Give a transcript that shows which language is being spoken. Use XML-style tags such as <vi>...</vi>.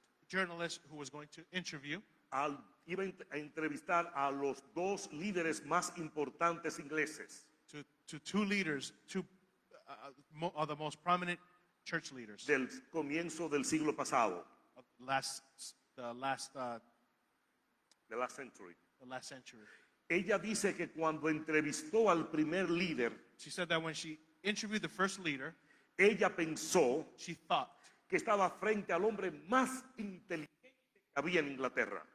<en>journalist who was going to interview.</en> <es>Iba a entrevistar a los dos líderes más importantes ingleses</es> <en>To two leaders, two of the most prominent church leaders</en> <es>del comienzo del siglo pasado,</es> <en>of the last</en> <es>de la century.</es> <en>century.</en> <es>Ella dice que cuando entrevistó al primer líder,</es> <en>She said that when she interviewed the first leader,</en> <es>ella pensó</es> <en>she thought,</en> <es>que estaba frente al hombre más inteligente que había en Inglaterra.</es>